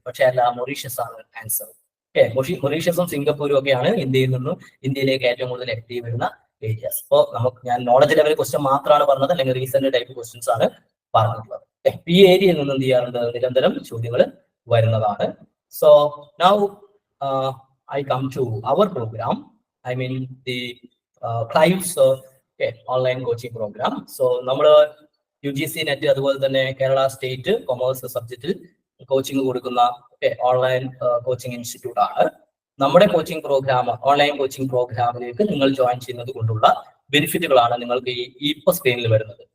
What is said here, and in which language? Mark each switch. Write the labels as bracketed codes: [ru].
[ml] പക്ഷെ അല്ല, മൊറീഷ്യസ് ആണ് ആൻസർ. മൊറീഷ്യസും സിംഗപ്പൂരും ഒക്കെയാണ് ഇന്ത്യയിലേക്ക് ഏറ്റവും കൂടുതൽ എത്തി വരുന്ന ഏരിയാസ്. അപ്പോൾ ഞാൻ നോളജ് ലെവൽ ക്വസ്റ്റ്യൻ മാത്രമാണ് പറഞ്ഞത്, അല്ലെങ്കിൽ റീസെന്റ് ടൈപ്പ് ക്വസ്റ്റ്യൻസ് ആണ് പറഞ്ഞിട്ടുള്ളത്. ഈ ഏരിയയിൽ നിന്ന് എന്ത് ചെയ്യാറുണ്ട്, നിരന്തരം ചോദ്യങ്ങൾ വരുന്നതാണ്. [en] So now I come to our program. I mean the Clive's online coaching program. [ml] So നമ്മുടെ UGC നെറ്റ് അതുപോലെ തന്നെ കേരള സ്റ്റേറ്റ് കൊമേഴ്സ് സബ്ജക്റ്റിൽ കോച്ചിങ് കൊടുക്കുന്ന ഓൺലൈൻ കോച്ചിങ് ഇൻസ്റ്റിറ്റ്യൂട്ട് ആണ്. നമ്മുടെ കോച്ചിങ് പ്രോഗ്രാം, ഓൺലൈൻ കോച്ചിങ് പ്രോഗ്രാമിലേക്ക് നിങ്ങൾ ജോയിൻ ചെയ്യുന്നത് കൊണ്ടുള്ള ബെനിഫിറ്റുകളാണ് നിങ്ങൾക്ക് ഇപ്പൊ സ്ക്രീനിൽ വരുന്നത്.